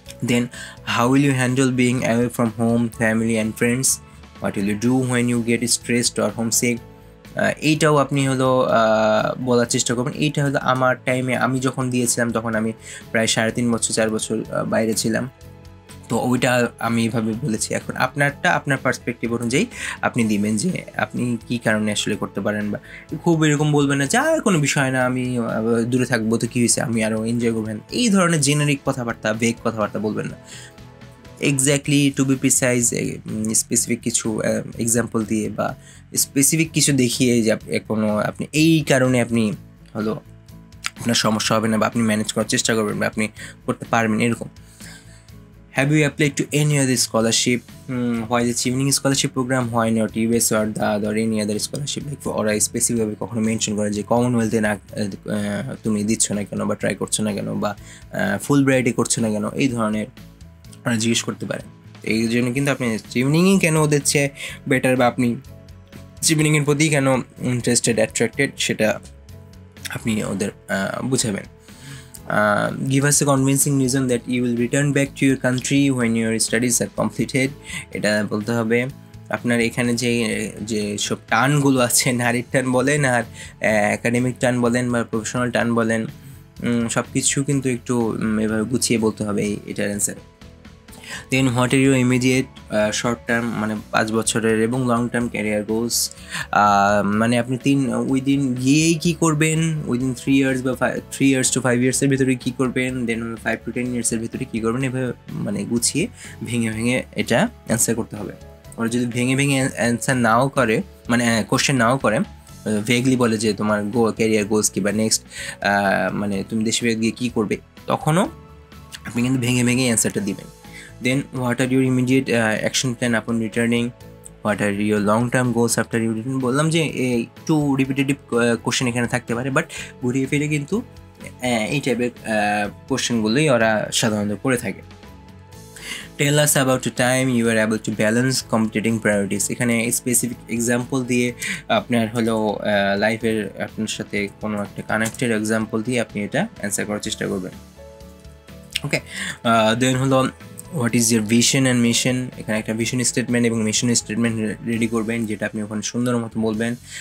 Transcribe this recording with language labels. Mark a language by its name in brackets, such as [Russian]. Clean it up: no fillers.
[English] Then, how will you handle being away from home, family and friends? What will you do when you get stressed or homesick? [Bangla] এইটাও আপনি হলো বলার চেষ্টা করবেন। এইটা হলো আমার টাইমে আমি যখন দিয়েছিলাম তখন আমি প্রায় 3.5 বছর 4 বছর বাইরে ছিলাম, তো ওইটা আমি এভাবে বলেছি। এখন আপনারটা আপনার পার্সপেক্টিভ অনুযায়ী আপনি দিবেন যে আপনি কী কারণে আসলে করতে পারেন, বা খুব এরকম বলবেন না যে কোনো বিষয় না, আমি দূরে থাকবো তো কী হয়েছে, আমি আরও এনজয় করবেন, এই ধরনের জেনারিক কথাবার্তা ভেগ কথাবার্তা বলবেন না। [English] exactly to be precise [Bangla] specific কিছু এক্সাম্পল দিয়ে বা স্পেসিফিক কিছু দেখিয়ে যে কোনো আপনি এই কারণে আপনি হলো আপনার সমস্যা হবে না বা আপনি ম্যানেজ করার চেষ্টা করবেন বা আপনি করতে পারবেন এরকম। [English] Have you applied to any other scholarship? Why the evening scholarship program? Why not US or DAD or any other scholarship? [Bangla] Like ওরা স্পেসিফিকভাবে কখনো মেনশন করে যে কমনওয়েলথে না তুমি দিচ্ছ না কেন বা ট্রাই করছো না কেন বা ফুল ব্রাইটে করছো না কেন, এই ধরনের ওরা জিজ্ঞেস করতে পারে। এই জন্য কিন্তু আপনি ইভিনিংই কেন ওদের চেয়ে বেটার বা আপনি ইভিনিংয়ের প্রতি কেন ইন্টারেস্টেড অ্যাট্রাক্টেড সেটা আপনি ওদের বুঝাবেন। [English] Give us a convincing reason that you will return back to your country when your studies are completed. [Bangla] এটা বলতে হবে। আপনার এখানে যে সব টানগুলো আছে, নারীর টান বলেন আর একাডেমিক টান বলেন বা প্রফেশনাল টান বলেন, সব কিছু কিন্তু একটু এভাবে গুছিয়ে বলতে হবে এটার answer. Then [English] what are your immediate short term [Bangla] মানে 5 বছরের এবং লং টার্ম ক্যারিয়ার গোলস, মানে আপনি উইদিন গিয়েই কী করবেন, উইদিন 3 ইয়ার্স বা 3 ইয়ার্স টু 5 ইয়ার্সের ভিতরে কী করবেন, দেন 5 to 10 ইয়ার্সের ভিতরে কী করবেন, এভাবে মানে গুছিয়ে ভেঙে এটা অ্যান্সার করতে হবে। ওরা যদি ভেঙে অ্যান্সার নাও করে মানে কোশ্চেন নাও করে, ভেগলি বলে যে তোমার ক্যারিয়ার গোলস কী বা নেক্সট মানে তুমি দেশে গিয়ে কী করবে, তখনও আপনি কিন্তু ভেঙে অ্যান্সারটা দিবেন। [English] Then what are your immediate action plan upon returning? What are your long-term goals after you return? [Bangla] বললাম যে একটু রিপিটেটিভ কোশ্চেন এখানে থাকতে পারে, বাট ঘুরিয়ে ফিরে কিন্তু এই টাইপের কোশ্চেনগুলোই ওরা সাধারণত করে থাকে। [English] Tell us about the time you were able to balance competing priorities. [Bangla] এখানে স্পেসিফিক এক্সাম্পল দিয়ে আপনার হলো লাইফের আপনার সাথে কোনো একটা কানেক্টেড এক্সাম্পল দিয়ে আপনি এটা অ্যান্সার করার চেষ্টা করবেন। [English] Okay, then হলো what is your vision and mission. [Bangla] এখানে একটা ভিশন স্টেটমেন্ট এবং মিশন স্টেটমেন্ট রেডি করবেন, যেটা আপনি ওখানে সুন্দর মতো বলবেন।